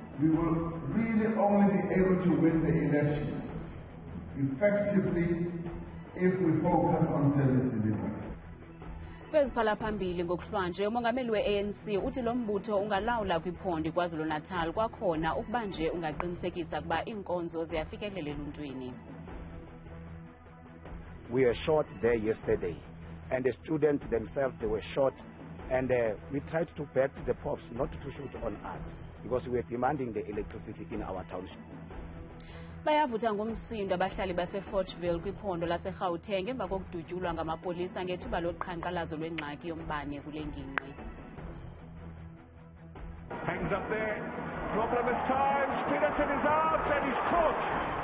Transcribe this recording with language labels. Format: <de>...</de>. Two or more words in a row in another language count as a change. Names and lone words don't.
<en>will really only be able to win the elections effectively if we focus on service delivery.</en> <xh>Kweziphala phambili ngokuhlwanje umongameli we-ANC uthi lo mbutho ungalawula kwiphondo KwaZulu-Natal kwakhona ukuba nje ungaqinisekisa ukuba iinkonzo ziyafikelela eluntwini.</xh> <en>We were short there yesterday, and the students themselves, they were short, and we tried to beg the POPs not to shoot on us because we were demanding the electricity in our township.</en> <xh>Bayavutha ngomsindo abahlali baseFortville kwiphondo laseGauteng emva kokudutyulwa ngamapolisa ngethuba loqhankqalazo lwengxaki yombane kule ngingqi.</xh> <en>Hangs up there. Problem is times. Peterson is out and he's caught.</en>